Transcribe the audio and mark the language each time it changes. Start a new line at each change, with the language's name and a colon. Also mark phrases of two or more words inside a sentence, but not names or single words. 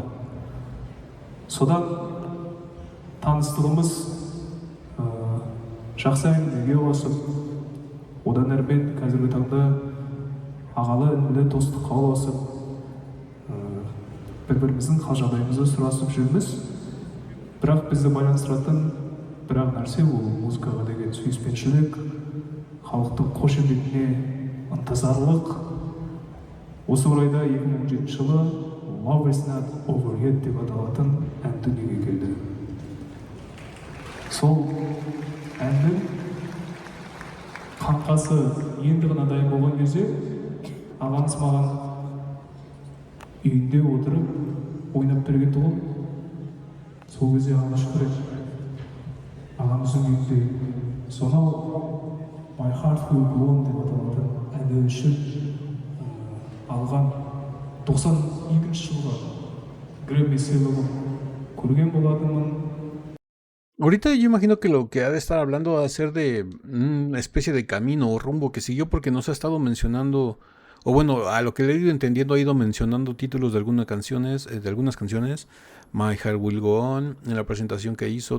Kazakh: Содан таныстығымыз жақсы әңгімеге ұласып, одан әрмен қазіргі таңда ағалы інілі достыққа ұласып, бір-біріміздің қал-жағдайымызды сұрасып жүрміз. Бірақ бізді байланыстыратын бір-ақ нәрсе ол музыкаға деген сүйіспеншілік, халықтың қошеметіне ынтызарлық. Осы орайда 2017 жылы Love is not over yet деп аталатын ән дүниеге келді. Сол әннің қаңқасы енді ғана дайын болған кезде ағамыз маған үйінде отырып ойнап бергенді ғой. Сол кезде алғашқы рет ағамыздың үйінде сонау My Heart Will Go On деп аталатын әні үшін алған 92 жылғы Grammy сыйлығын көрген болатынмын.
Spanish: Ahorita yo imagino que lo que ha de estar hablando va a ser de una especie de camino o rumbo que siguió, porque nos ha estado mencionando, o bueno, a lo que le he ido entendiendo, ha ido mencionando títulos de algunas canciones, My Heart Will Go On, en la presentación que hizo.